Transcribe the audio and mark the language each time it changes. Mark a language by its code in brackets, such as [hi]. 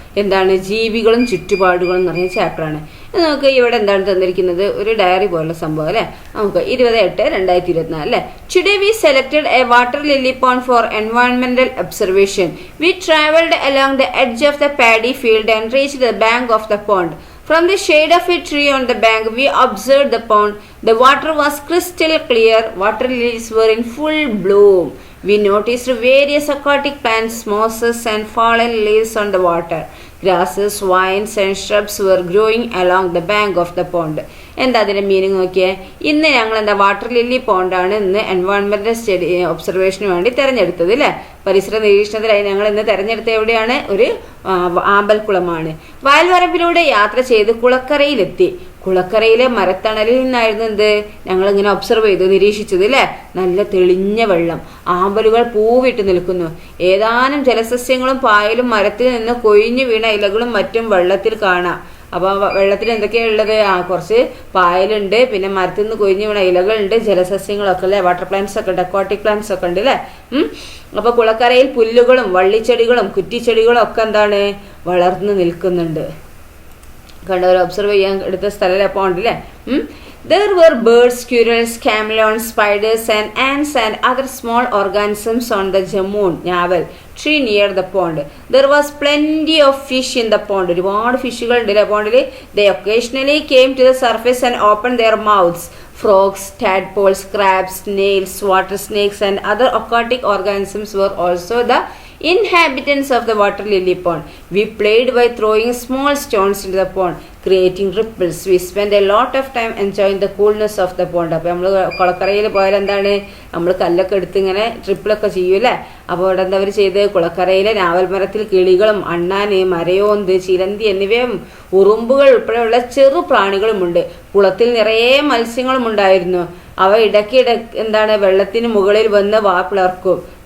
[ml] എന്താണ് ജീവികളും ചുറ്റുപാടുകളും എന്ന് പറഞ്ഞ ചാപ്റ്ററാണ്. നമുക്ക് ഇവിടെ എന്താണ് തന്നിരിക്കുന്നത്, ഒരു ഡയറി പോലുള്ള സംഭവം അല്ലേ. നമുക്ക് 28/2024 അല്ലേ. [en] Today we selected A water lily pond four എൻവയോൺമെന്റൽ observation. V travelled along the edge of the paddy field and reached the bank of the pond. From the shade of a tree on the bank, we observed the pond. The water was crystal clear. Water lilies were in full bloom. We noticed various aquatic plants, mosses and fallen leaves on the water. Grasses, vines and shrubs were growing along the bank of the pond. [ml] എന്താ അതിന്റെ meaning നോക്കിയേ. ഇന്ന് ഞങ്ങൾ എന്താ water lily പോണ്ടാണ് ഇന്ന് എൻവയോൺമെന്റൽ study ഒബ്സർവേഷന് വേണ്ടി തെരഞ്ഞെടുത്തത് അല്ലേ. പരിസര നിരീക്ഷണത്തിലായി ഞങ്ങൾ ഇന്ന് തെരഞ്ഞെടുത്ത എവിടെയാണ്, ഒരു ആമ്പൽക്കുളമാണ്. വയൽവരമ്പിലൂടെ യാത്ര ചെയ്ത് കുളക്കരയിലെത്തി. കുളക്കരയിലെ മരത്തണലിൽ നിന്നായിരുന്നു എന്ത് ഞങ്ങളിങ്ങനെ ഒബ്സർവ് ചെയ്ത് നിരീക്ഷിച്ചത് അല്ലേ. നല്ല തെളിഞ്ഞ വെള്ളം, ആമ്പലുകൾ പൂവിട്ട് നിൽക്കുന്നു. ഏതാനും ജലസസ്യങ്ങളും പായലും മരത്തിൽ നിന്ന് കൊഴിഞ്ഞു വീണ ഇലകളും മറ്റും വെള്ളത്തിൽ കാണാം. അപ്പൊ വെള്ളത്തിൽ എന്തൊക്കെയാ ഉള്ളത്, കുറച്ച് പായലുണ്ട്, പിന്നെ മരത്തിൽ നിന്ന് കൊഴിഞ്ഞു വീണ ഇലകളുണ്ട്, ജലസസ്യങ്ങളൊക്കെ അല്ലേ, വാട്ടർ പ്ലാന്റ്സ് ഒക്കെ ഉണ്ട്, അക്വാട്ടിക് പ്ലാന്റ്സ് ഒക്കെ ഉണ്ട് അല്ലേ. അപ്പൊ കുളക്കരയിൽ പുല്ലുകളും വള്ളിച്ചെടികളും കുറ്റിച്ചെടികളും ഒക്കെ എന്താണ് വളർന്നു നിൽക്കുന്നുണ്ട്. കണ്ടവർ ഒബ്സർവ് ചെയ്യാൻ എടുത്ത സ്ഥലം പോണ്ട് അല്ലേ. [en] There were birds, squirrels, chameleons, spiders and ants and other small organisms on the jamun navel tree near the pond. There was plenty of fish in the pond. [ml] ഒരുപാട് ഫിഷുകൾ ഉണ്ട് അല്ലേ പോണ്ടിൽ. [en] They occasionally came to the surface and opened their mouths. Frogs, tadpoles, crabs, snails, water snakes and other aquatic organisms were also the inhabitants of the water lily pond. We played by throwing small stones into the pond, creating ripples. We spent a lot of time enjoying the coolness of the pond. [ml] അപ്പോൾ നമ്മൾ കുളക്കരയിൽ പോയാൽ എന്താണ്, നമ്മൾ കല്ലൊക്കെ എടുത്ത് ഇങ്ങനെ ട്രിപ്പിളൊക്കെ ചെയ്യൂല്ലേ. അപ്പോൾ അവിടെ എന്താ അവർ ചെയ്ത്, കുളക്കരയിലെ നാവൽ മരത്തിൽ കിളികളും അണ്ണാന്, മരയോന്ത്, ചിലന്തി എന്നിവയും ഉറുമ്പുകൾ ഉൾപ്പെടെയുള്ള ചെറു പ്രാണികളുമുണ്ട്. കുളത്തിൽ നിറയെ മത്സ്യങ്ങളും ഉണ്ടായിരുന്നു. അവ ഇടയ്ക്കിടെ എന്താണ് വെള്ളത്തിന് മുകളിൽ വന്ന് വാ പിളർക്കും.